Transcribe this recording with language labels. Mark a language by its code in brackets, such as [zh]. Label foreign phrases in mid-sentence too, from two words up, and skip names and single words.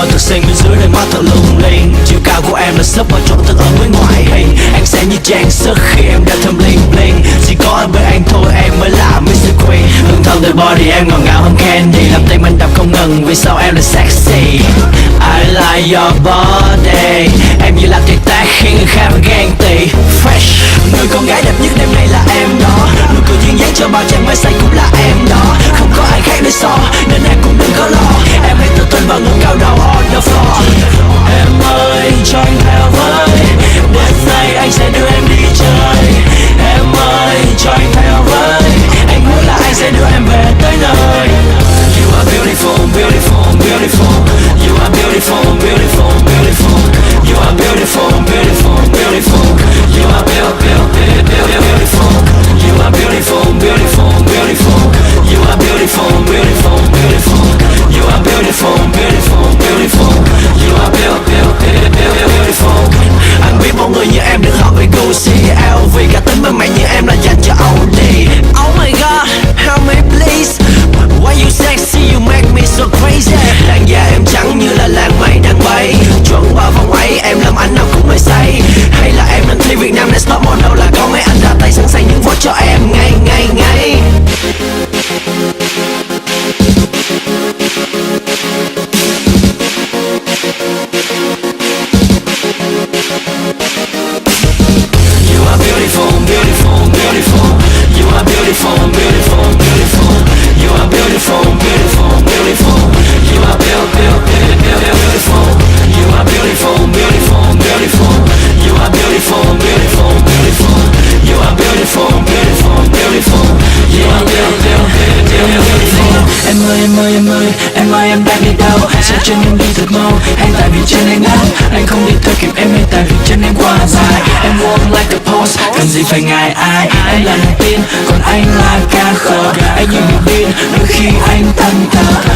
[vi] xinh bên dưới đôi mắt thật lung linh. Chiều cao của em là sấp vào chỗ thật ở với ngoại hình. Anh sẽ như trang sức khi em đeo thơm [en] bling bling. [vi] Chỉ có ở bên anh thôi em mới là Mr. Queen. Hương thơm từ body em ngọt ngào hơn candy, làm tim anh đập không ngừng vì sao em là sexy. [en] I like your body, [vi] em như là tuyệt tác khiến người khác phải ghen tị. Fresh, người con gái đẹp nhất đêm nay là em đó. Nụ cười duyên dáng cho bao chàng mới say cũng là em đó. Không có ai khác để so nên em cũng đừng có lo. Em hãy tự tin và ngẩng cao đầu [en] on the floor. [vi] Em ơi cho anh theo với, đêm nay anh sẽ đưa em đi chơi. Em ơi cho anh theo với, anh muốn là anh sẽ đưa em về tới nơi. [en] You are beautiful, beautiful, beautiful. You are beautiful, beautiful, beautiful. You are beautiful, beautiful, beautiful. You are beautiful, beautiful. You are beautiful, beautiful, beautiful. You are beautiful, beautiful, beautiful. You are beautiful, beautiful, beautiful. You are beautiful. [vi] Anh biết mọi người như em đừng hỏi về Gucci, LV, cả tính bên mẹ như em là dành cho Audi. [en] Oh my god, help me please. Why you sexy, you make me so crazy. [vi] Làn da em trắng như là làn mây đang bay, chuẩn vào vòng ấy em làm anh nào cũng mê say. Hay là em nên thi Việt Nam Next Top Model là có mấy anh ra tay sẵn sàng những vote cho em ngay ngay ngay. [en] You are beautiful, beautiful, beautiful. You are beautiful, beautiful, beautiful. You are beautiful, beautiful, beautiful. You are beautiful. You are beautiful, beautiful, beautiful. You are beautiful, beautiful, beautiful. You are beautiful, beautiful, beautiful. You are beautiful. [vi] Em ơi em ơi em ơi, em ơi em đang đi đâu? Hãy sẽ trên em đi thật mau, hay tại vì trên anh ngắn. Anh không đi theo kịp em hay tại vì chân em quá dài. [en] Em walk like a pose, [vi] cần gì phải ngại ai. Em là niềm tin, còn anh là ca khờ. Anh như bị điên, đôi khi anh thẫn thờ.